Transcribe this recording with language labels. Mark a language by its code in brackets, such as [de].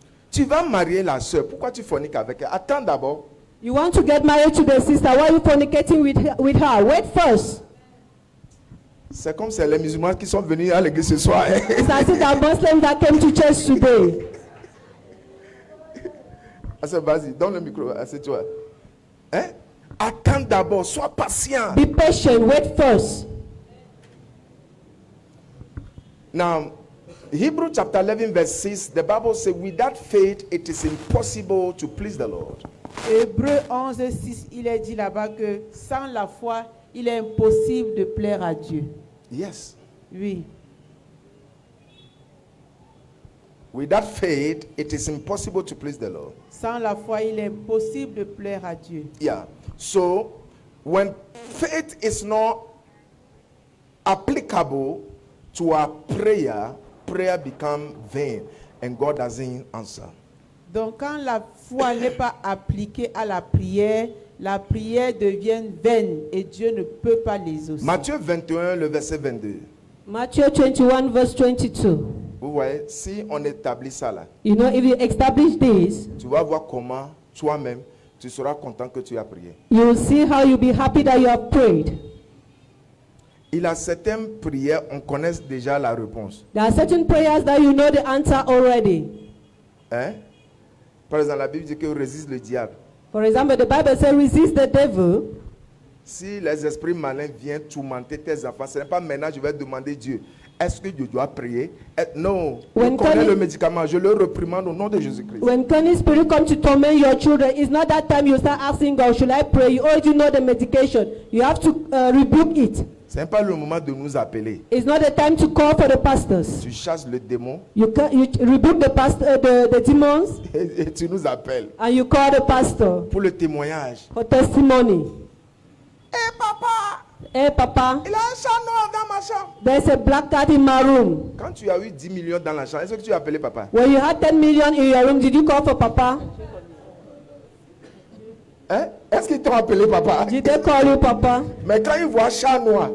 [fr] Tu vas marier la soeur, pourquoi tu forniques avec elle? Attends d'abord. [en] You want to get married to the sister, why are you fornicating with her? Wait first. [fr] C'est comme c'est les musulmans qui sont venus à l'église ce soir. Hein? [en] It's as if the Muslims that came to church today. [fr] Vas-y, donne le micro, assieds-toi. Hein? Attends d'abord, sois patient. [en] Be patient, wait first. Now, Hebrews chapter 11 verse 6, the Bible says, without faith it is impossible to please the Lord. [fr] Hébreux 11, 6, il est dit là-bas que sans la foi, il est impossible de plaire à Dieu. [en] Yes. [fr] Oui. [en] Without faith it is impossible to please the Lord. [fr] Sans la foi, il est impossible de plaire à Dieu. [en] Yeah. So, when faith is not applicable to our prayer, prayer becomes vain and God doesn't answer. [fr] Donc quand la foi n'est pas appliquée à la prière devient vaine et Dieu ne peut pas l'exaucer. Matthieu 21, le verset 22. [en] Matthew 21 verse 22. [fr] Vous voyez, si on établit ça là, [en] You know, if you establish this, [fr] tu vas voir comment toi-même, tu seras content que tu as prié. [en] you will see how you'll be happy that you have prayed. [fr] Il y a certaines prières, on connaît déjà la réponse. [en] There are certain prayers that you know the answer already. [fr] Hein? Par exemple, la Bible dit que résiste le diable. [en] For example, the Bible says, resist the devil. [fr] Si les esprits malins viennent tourmenter tes enfants, ce n'est pas maintenant je vais demander Dieu. Est-ce que je dois prier? Non. [en] When [fr] Je connais [en] can [fr] le [en] it- [fr] médicament. Je le reprimande au nom de Jésus-Christ. [en] When cunning spirit come to torment your children, it's not that time you start asking God, should I pray? You already know the medication. You have to rebuke it. [fr] Ce n'est pas le moment de nous appeler. [en] It's not the time to call for the pastors. [fr] Tu chasses le démon [en] You rebuke the pastor, the demons, [fr] et tu nous appelles [en] and you call the pastor [fr] pour le témoignage. [en] for testimony. [fr] Eh papa, [en] Hey, Papa, [fr] il a un chat noir dans ma chambre. [en] there's a black cat in my room. [fr] Quand tu as eu 10 millions dans la chambre, est-ce que tu as appelé papa? [en] When you had 10 million in your room, did you call for Papa? [fr] Hein? Est-ce qu'ils t'ont appelé papa? [en] Did they call you Papa? [fr] Mais quand ils voient chat noir,